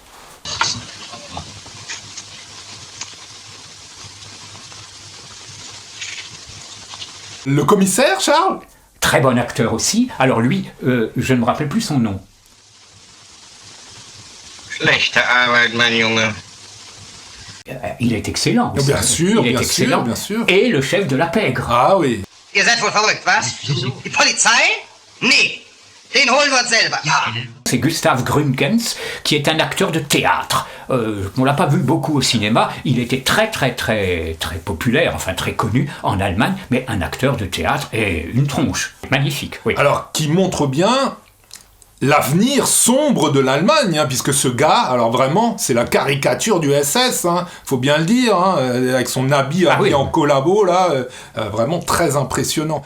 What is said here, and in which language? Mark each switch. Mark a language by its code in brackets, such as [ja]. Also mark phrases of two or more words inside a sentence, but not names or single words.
[fr] Le commissaire, Charles ? Très bon acteur aussi. Alors lui, je ne me rappelle plus son nom. [de] Schlechte Arbeit, mein Junge. [fr] Il est excellent. Bien sûr, il est excellent. Bien sûr. Et le chef de la pègre. Ah oui. [de] Ihr seid wohl verrückt, was? Die Polizei? Nee. Den holen wir uns selber. Ja. [fr] C'est Gustav Gründgens, qui est un acteur de théâtre. On ne l'a pas vu beaucoup au cinéma. Il était très populaire, enfin très connu en Allemagne, mais un acteur de théâtre et une tronche. Magnifique, oui. Alors, qui montre bien l'avenir sombre de l'Allemagne, puisque ce gars, alors vraiment, c'est la caricature du SS, faut bien le dire, avec son habit en collabo, là, vraiment très impressionnant.